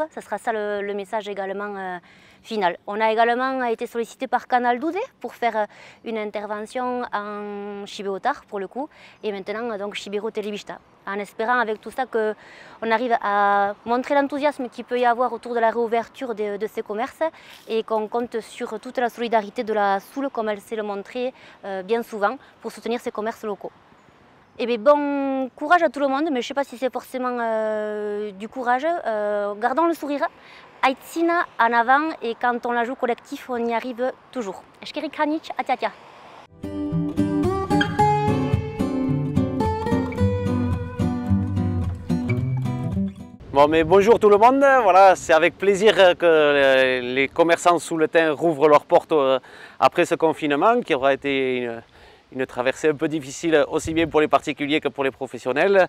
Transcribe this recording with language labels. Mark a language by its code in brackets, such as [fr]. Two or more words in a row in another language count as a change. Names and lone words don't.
[fr] Ce sera ça le message également final. On a également été sollicité par Canal 12 pour faire une intervention en Shibeo-tar pour le coup et maintenant donc Shibiro Telebista, en espérant avec tout ça qu'on arrive à montrer l'enthousiasme qu'il peut y avoir autour de la réouverture de ces commerces et qu'on compte sur toute la solidarité de la Soule comme elle sait le montrer bien souvent pour soutenir ces commerces locaux. Eh bien, bon courage à tout le monde, mais je ne sais pas si c'est forcément du courage. Gardons le sourire. Aitzina en avant et quand on la joue collectif, on y arrive toujours. [eu] Eskerrik hanitz, atiatia. [fr] Bon, mais bonjour tout le monde, voilà, c'est avec plaisir que les commerçants sous le thym rouvrent leurs portes après ce confinement qui aura été une traversée un peu difficile aussi bien pour les particuliers que pour les professionnels.